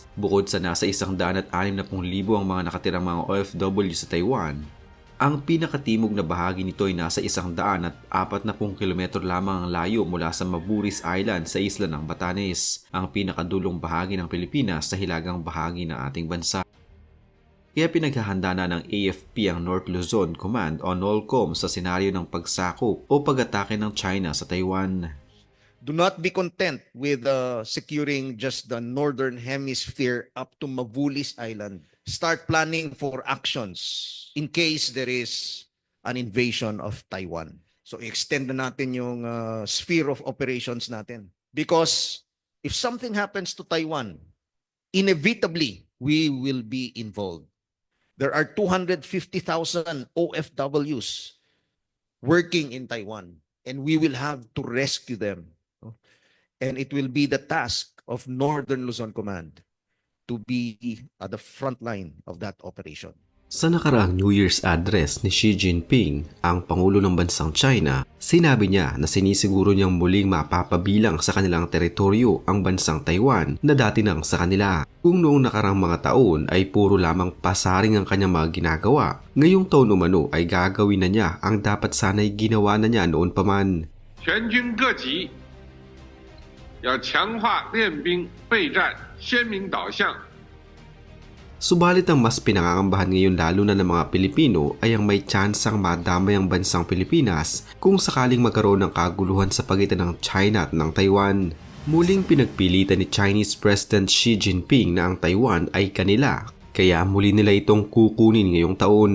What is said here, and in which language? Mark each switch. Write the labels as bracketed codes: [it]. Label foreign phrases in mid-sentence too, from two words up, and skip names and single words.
[tl] Bukod sa nasa 160,000 ang mga nakatirang mga OFW sa Taiwan, ang pinakatimog na bahagi nito ay nasa 140 kilometro lamang ang layo mula sa Maburis Island sa isla ng Batanes, ang pinakadulong bahagi ng Pilipinas sa hilagang bahagi ng ating bansa. Kaya pinaghahanda na ng AFP ang North Luzon Command o NOLCOM sa senaryo ng pagsakop o pag-atake ng China sa Taiwan. [en] Do not be content with securing just the northern hemisphere up to Mavulis Island. Start planning for actions in case there is an invasion of Taiwan. [tl] So extend na natin yung [en] sphere of operations [tl] natin. [en] Because if something happens to Taiwan, inevitably we will be involved. There are 250,000 OFWs working in Taiwan, and we will have to rescue them. And it will be the task of Northern Luzon Command to be at the front line of that operation. [tl] Sa nakaraang [en] New Year's address [tl] ni Xi Jinping, ang Pangulo ng Bansang China, sinabi niya na sinisiguro niyang muling mapapabilang sa kanilang teritoryo ang Bansang Taiwan na dati nang sa kanila. Kung noong nakaraang mga taon ay puro lamang pasaring ang kanyang mga ginagawa, ngayong taon umano ay gagawin na niya ang dapat sana'y ginawa na niya noon pa man. [zh] 全军各级要强化练兵备战鲜明导向。 [tl] Subalit ang mas pinangangambahan ngayon lalo na ng mga Pilipino ay ang may tsansang madamay ang bansang Pilipinas kung sakaling magkaroon ng kaguluhan sa pagitan ng China at ng Taiwan. Muling pinagpilitan ni [en] Chinese President [tl] Xi Jinping na ang Taiwan ay kanila, kaya muli nila itong kukunin ngayong taon.